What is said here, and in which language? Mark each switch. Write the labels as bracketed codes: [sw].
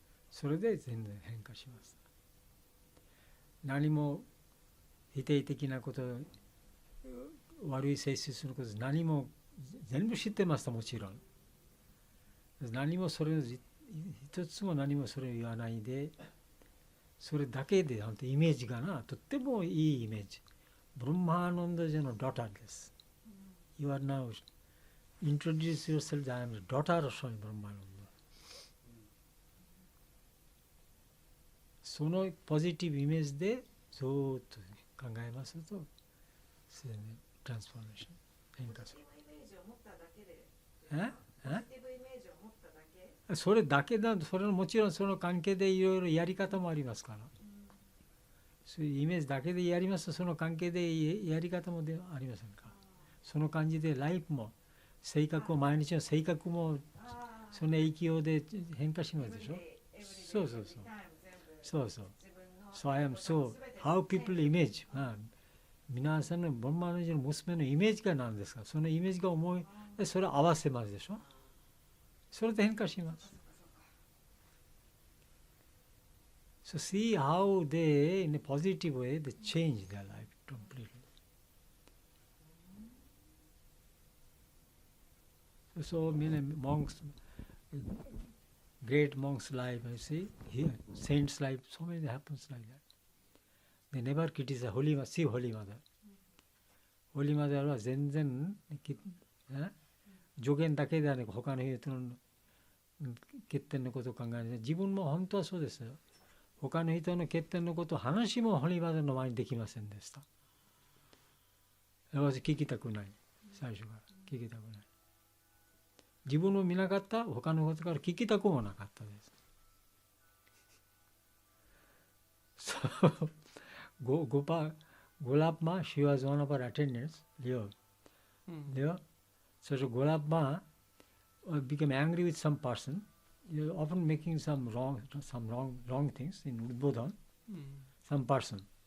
[ja] それで全然変化します。何も否定的なこと、悪い性質すること、何も全部知ってました、もちろん。何もそれ一つも何もそれを言わないで、それだけで本当イメージがとってもいいイメージ。ブラマナンダジのダターです。 [en] You are now introduce yourself. I am the daughter of Swami Brahmananda. [ja] そのポジティブイメージでずっと考えますと、自然にトランスフォーメーション変化する。それだけだ。それもちろんその関係でいろいろやり方もありますから。そういうイメージだけでやりますと、その関係でやり方もありませんか。その感じでライフも性格も毎日の性格もその影響で変化しますでしょ。そう。 [en] So I am so how people image、 [ja] 皆さんのブラマナンダジの娘のイメージが何ですか。そのイメージが思いそれを合わせますでしょ。それで変化します。 [en] So see how they in a positive way they change their life completely. So many monks, great monks' life, I see here, saints' life, so many happens like that. They never criticize Holy Mother. See Holy Mother. [ja] Holy Mother は全然助言だけではなく他の人の欠点のことを考えない。自分も本当はそうですよ。他の人の欠点のことを話もホリーマザーの前にできませんでした。私聞きたくない。最初から聞きたくない。自分を見なかった、他のことから聞きたくもなかったです。 [en] So, Golapma, she was one of our attendants, Leo. So Golap Ma became angry with some person, often making some wrong things in Udbodhan, some person.